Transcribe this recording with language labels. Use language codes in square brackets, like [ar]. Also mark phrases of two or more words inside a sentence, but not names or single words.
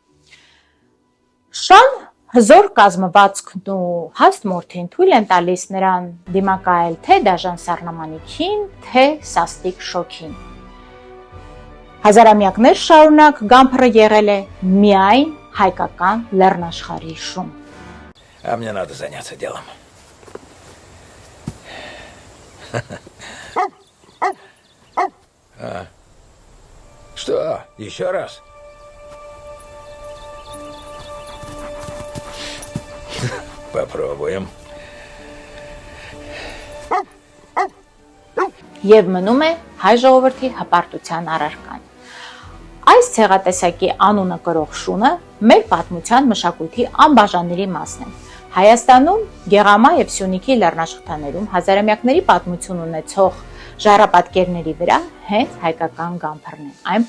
[hy] Շան հզոր կազմվածքն ու հաստ մորթին թույլ են տալիս նրան դիմակայել թե դաժան սառնամանիքին, թե սաստիկ շոքին։ Հազարամյակներ շարունակ գամփրը եղել է միայն հայկական լեռնաշխարհի շուն։ [ru] А мне надо заняться делом. Что? Еще раз? Попробуем. [hy] Եվ մնում է հայ ժողովրդի հպարտության առարկան։ Այս ցեղատեսակի անունը կրող շունը մեր պատմության մշակույթի անբաժանելի մասն է։ Հայաստանում, Գեղամա եւ Սյունիքի լեռնաշղթաներում հազարամյակների պատմություն ունեցող ժառապատկերների վրա հենց հայկական գամփրն է։ Այն